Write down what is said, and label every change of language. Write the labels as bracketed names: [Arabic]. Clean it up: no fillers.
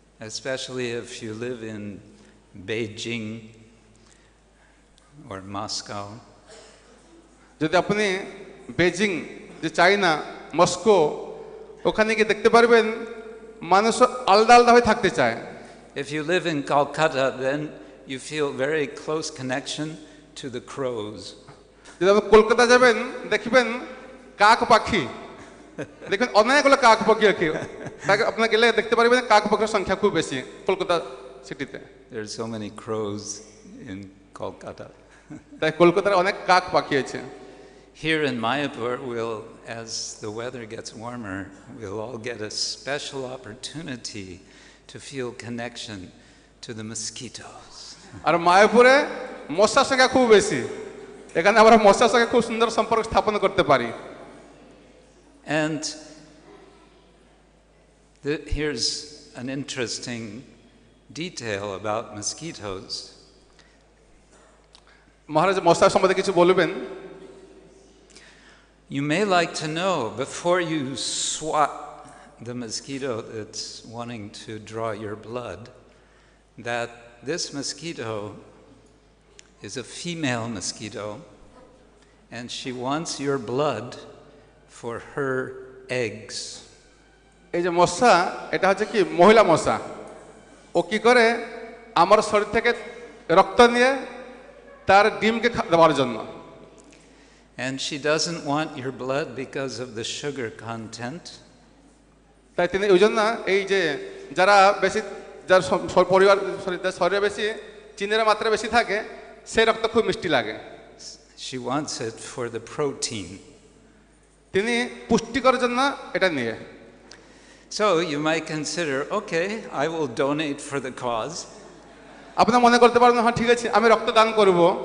[English] Especially if you live in Beijing or Moscow. [Bangla] যদি আপনি Beijing, যে চায়না, মস্কো, ওখানে গিয়ে দেখতে পারবেন মানুষ আলাদা আলাদা হয়ে থাকতে চায়। [English] If you live in Calcutta, then you feel very close connection to the crows. [Bangla] যদি আপনি কলকাতা যাবেন দেখবেন কাক পাখি, দেখবেন অনেকগুলো কাক পাখি আছে, তাকে আপনার গেলে দেখতে পারবেন কাক পাখির সংখ্যা খুব বেশি কলকাতা সিটিতে। [English] There are so many crows in Kolkata. [Bangla] তাই কলকাতার অনেক কাক পাখি আছে। [English] Here in Mayapur, as the weather gets warmer, we'll all get a special opportunity to feel connection to the mosquitoes. [Bangla] আর মায়াপুরে মশার সংখ্যা খুব বেশি, এখানে আমরা মশার সঙ্গে খুব সুন্দর সম্পর্ক স্থাপন করতে পারি। [English] And here's an interesting detail about mosquitoes. [Bangla] মহারাজ মশার সম্বন্ধে কিছু বলবেন? [English] You may like to know, before you swat the mosquito that's wanting to draw your blood, that this mosquito is a female mosquito, and she wants your blood for her eggs. [Bangla] এই যে মশা, এটা হচ্ছে কি মহিলা মশা, ও কি করে আমার শরীর থেকে রক্ত নিয়ে তার ডিমকে দেওয়ার জন্য। [English] And she doesn't want your blood because of the sugar content. [Bangla] তাই তিনি ওই জন্য এই যে যারা বেশি, যার পরিবার শরীরে বেশি চিনির মাত্রা বেশি থাকে, সেই রক্ত খুব মিষ্টি লাগে। [English] She wants it for the protein. [Bangla] তিনি পুষ্টিকর জন্য এটা নিয়ে। [English] So you might consider, okay, I will donate for the cause. [Bangla] আপনারা মনে করতে পারেন, হ্যাঁ ঠিক আছে আমি রক্তদান করব,